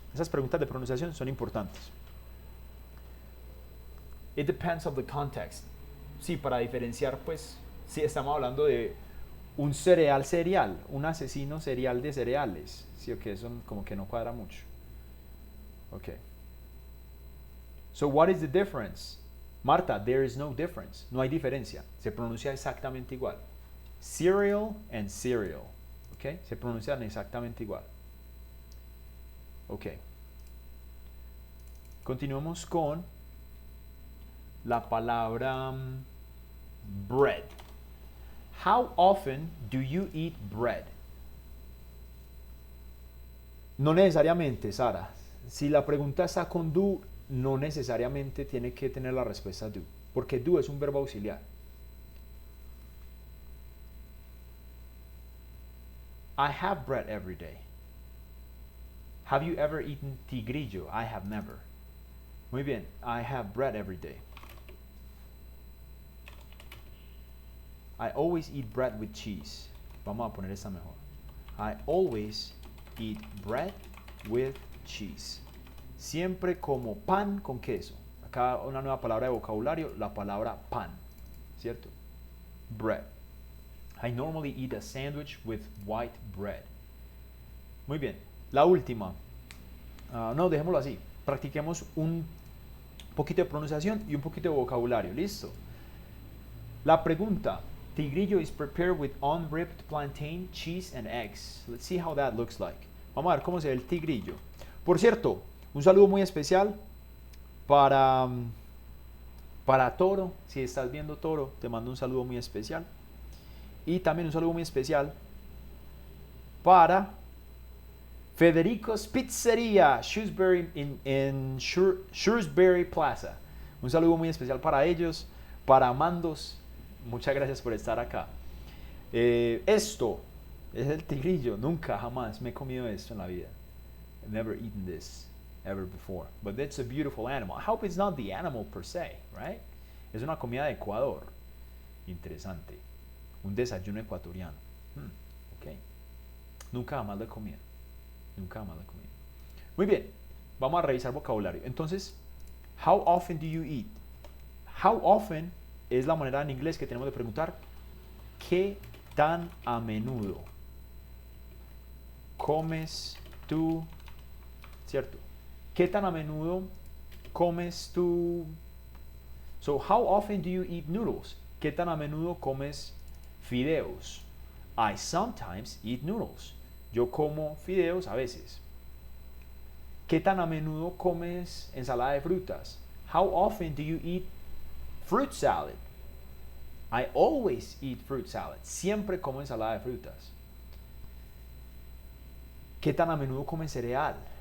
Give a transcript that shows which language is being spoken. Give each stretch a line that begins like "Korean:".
Spanish: Esas preguntas de pronunciación son importantes.
English: It depends on the context.
Spanish: Sí, para diferenciar, pues, si estamos hablando de un cereal serial, un asesino serial de cereales. Sí, ok, eso como que no cuadra mucho. Ok.
English: So what is the difference? Marta, there is no difference.
Spanish: No hay diferencia. Se pronuncia exactamente igual. Cereal and cereal. Ok, se pronuncian exactamente igual. Ok. Continuamos con la palabra bread.
English: How often do you eat bread?
Spanish: No necesariamente, Sara. Si la pregunta está con do, no necesariamente tiene que tener la respuesta do, porque do es un verbo auxiliar.
English: I have bread every day. Have you ever eaten tigrillo? I have never.
Spanish: Muy bien,
English: I have bread every day. I always eat bread with cheese.
Spanish: Vamos a poner esta mejor.
English: I always eat bread with cheese.
Spanish: Siempre como pan con queso. Acá una nueva palabra de vocabulario, la palabra pan, ¿cierto?
English: Bread. I normally eat a sandwich with white bread.
Spanish: Muy bien. La última. No, dejémoslo así. Practiquemos un poquito de pronunciación y un poquito de vocabulario. ¿Listo? La pregunta.
English: Tigrillo is prepared with unripped plantain, cheese and eggs. Let's see how that looks like.
Spanish: Vamos a ver cómo se ve el tigrillo. Por cierto, un saludo muy especial para Toro. Si estás viendo Toro, te mando un saludo muy especial. Y también un saludo muy especial para Federico's Pizzeria, Shrewsbury, en Shrewsbury Plaza. Un saludo muy especial para ellos, para Amandos. Muchas gracias por estar acá. Esto es el tigrillo. Nunca, jamás me he comido esto en la vida.
English: I've never eaten this ever before. But it's a beautiful animal. I hope it's not the animal per se, right?
Spanish: Es una comida de Ecuador. Interesante. Un desayuno ecuatoriano. Ok. Nunca jamás lo he comido. Nunca jamás lo he comido. Muy bien. Vamos a revisar vocabulario.
English: Entonces, how often do you eat?
Spanish: How often es la manera en inglés que tenemos de preguntar ¿qué tan a menudo comes tú? ¿Cierto? ¿Qué tan a menudo comes tú?
English: So, how often do you eat noodles?
Spanish: ¿Qué tan a menudo comes fideos?
English: I sometimes eat noodles.
Spanish: Yo como fideos a veces. ¿Qué tan a menudo comes ensalada de frutas?
English: How often do you eat fruit salad? I always eat fruit salad.
Spanish: Siempre como ensalada de frutas. ¿Qué tan a menudo comes cereal?